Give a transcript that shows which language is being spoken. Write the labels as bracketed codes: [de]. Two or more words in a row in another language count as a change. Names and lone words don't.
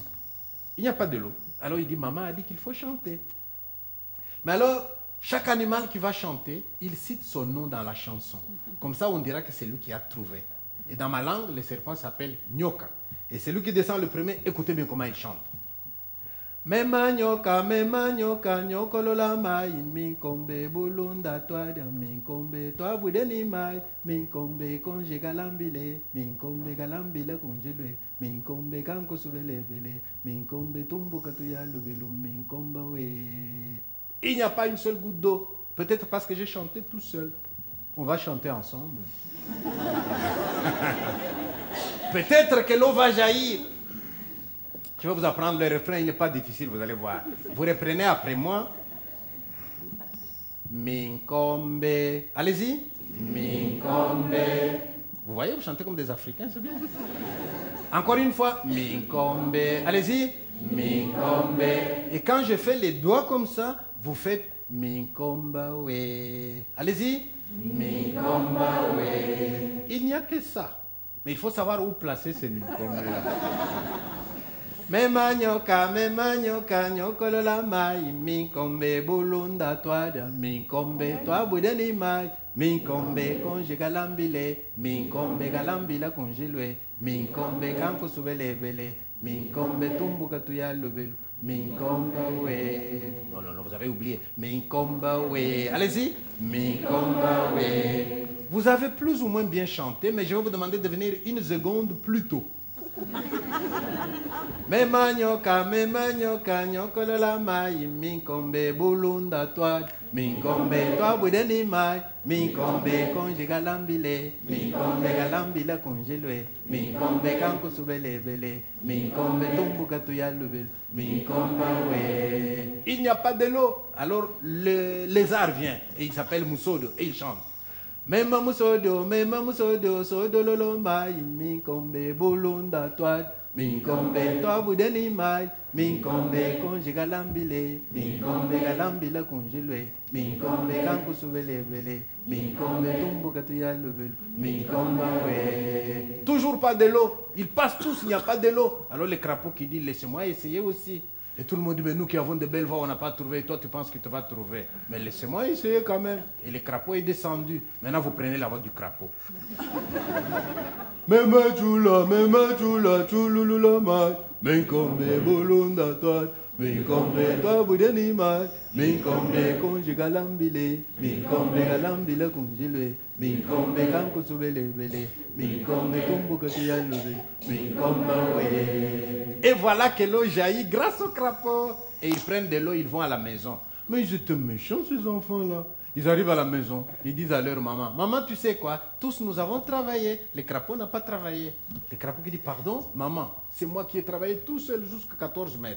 [fr] Il n'y a pas de l'eau. Alors il dit, maman a dit qu'il faut chanter. Mais alors, chaque animal qui va chanter, il cite son nom dans la chanson. Comme ça, on dira que c'est lui qui a trouvé. Et dans ma langue, le serpent s'appelle Nyoka. Et c'est lui qui descend le premier. Écoutez bien comment il chante. [lu] Mema nyoka, nyokolola mai, minkombe bulunda toada, minkombe toa budeni mai, minkombe konje galambile, minkombe galambile konjelwe, minkombe kanko subelebele, minkombe tumbuka tuya lubelu, minkomba we. [fr] Il n'y a pas une seule goutte d'eau. Peut-être parce que j'ai chanté tout seul. On va chanter ensemble. Peut-être que l'eau va jaillir. Je vais vous apprendre le refrain, il n'est pas difficile, vous allez voir. Vous reprenez après moi. Minkombe. Allez-y. Minkombe. Vous voyez, vous chantez comme des Africains, c'est bien. Encore une fois. Minkombe. Allez-y. Minkombe. Et quand je fais les doigts comme ça, vous faites [lu] Minkomba we. [fr] Allez-y. [lu] Minkomba we. [fr] Il n'y a que ça. Mais il faut savoir où placer ces Minkombe là. [lu] Mema nyoka, nyokolola mai, minkombe bulunda toada, minkombe toa budeni mai, minkombe konje galambile, minkombe galambila konjelwe, minkombe kanko subelebele, minkombe tumbuka tuya lubelu, minkomba we. [fr] Non, vous avez oublié. [lu] Minkomba we. [fr] Allez-y. [lu] Minkomba we. [fr] Vous avez plus ou moins bien chanté, mais je vais vous demander de venir une seconde plus tôt. [lu] Mema nyoka, nyokolola mai, minkombe bulunda toad, minkombe toa budeni mai, minkombe konje galambile, minkombe galambila konjelwe, minkombe kanko subelebele, minkombe tumbuka tuya lubel, minkomba we. [fr] Il n'y a pas de l'eau. Alors le lézard vient et il s'appelle Musodo et il chante. [lu] Mema musodo, sodo lolo mai, minkombe bulunda toad, minkombe toa budeni mai, minkombe konje galambile, minkombe galambila konjelwe, minkombe kanko subelebele, minkombe tumbuka tuya lubel, minkomba we. [fr] Toujours pas de l'eau. Ils passent tous, il n'y a pas de l'eau. Alors les crapauds qui disent, laissez-moi essayer aussi. Et tout le monde dit, mais nous qui avons de belles voix, on n'a pas trouvé. Et toi, tu penses que tu vas trouver. Mais laissez-moi essayer quand même. Et le crapaud est descendu. Maintenant, vous prenez la voix du crapaud. [lu] Mema chula, chululula mai. Minkombe bulunda toad. Minkombe toa budeni mai. Minkombe konje galambile. Minkombe galambile konjelwe. Minkombe kanko subelebele. Minkombe tumbuka tuya lube. Minkomba we. [fr] Et voilà que l'eau jaillit grâce au crapaud. Et ils prennent de l'eau, ils vont à la maison. Mais ils étaient méchants, ces enfants-là. Ils arrivent à la maison, ils disent à leur maman, maman, tu sais quoi, tous nous avons travaillé. Le crapaud n'a pas travaillé. Le crapaud qui dit, pardon, maman, c'est moi qui ai travaillé tout seul jusqu'à 14 mètres.